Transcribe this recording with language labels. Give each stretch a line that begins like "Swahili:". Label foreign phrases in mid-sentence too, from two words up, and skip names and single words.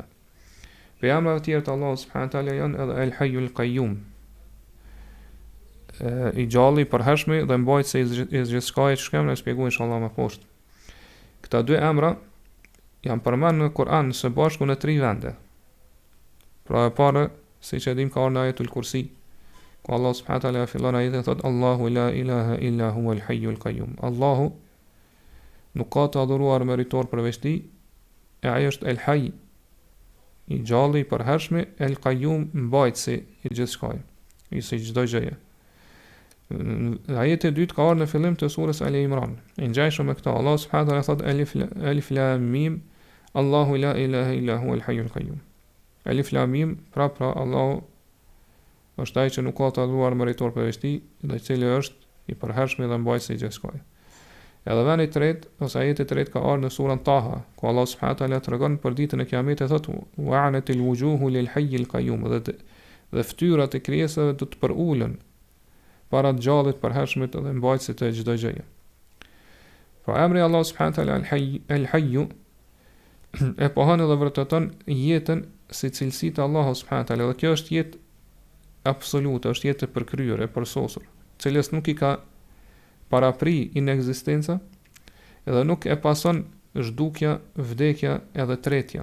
Albanian: Për emrat e tjerë të Allahut
Arabic: سبحانه وتعالى
Albanian: janë edhe El-Hajju El-Qayyum, i gjalli, i përhershëm dhe mbajtësi i gjithçkaje, që kemë shpjeguar inshallah më poshtë. Këta dy emra janë përmendur në Kur'an së bashku në 3 vende. Pra e para, siç e dim, ka në ajetul Kursi, ku Allah
Arabic: سبحانه وتعالى
Albanian: fillon ajetin thot
Arabic: الله لا إله إلا هو الحي القيوم.
Albanian: Allahu nuk ka të adhuruar meritor përveç tij, e ai është El-Hayy, i gjalli, i përhershëm, El-Qayyum, mbajtësi i gjithçkaje, i çdo gjëje. Ajeti i dytë ka ardhur në fillim të surës Al-Imran. I ngjashëm me këtë, Allah
Arabic: سبحانه وتعالى
Albanian: thot
Arabic: الم الله لا إله إلا هو الحي القيوم. الم,
Albanian: pra Allahu është ai që nuk ka të adhuruar meritor përveç tij, dhe i cili është i përhershëm dhe mbajtësi i gjithçkaje. Edhe vendi i tretë, ose ajeti i tretë ka ardhur në surën Taha, ku Allah
Arabic: سبحانه وتعالى
Albanian: tregon për ditën e Kiametit, thotë
Arabic: وعنت الوجوه للحي القيوم,
Albanian: dhe fytyrat e krijesave do të përulen para të gjallit, përhershmit dhe mbajtësit të çdo gjëje. Pra emri Allah
Arabic: سبحانه وتعالى
Albanian: El-Hajju e pohon dhe vërteton jetën si cilësi të Allahut
Arabic: سبحانه وتعالى,
Albanian: dhe kjo është jetë absolute, është jetë e përkryer, e përsosur, cilës nuk i ka parapri inekzistenca, edhe nuk e pason zhdukja, vdekja edhe tretja.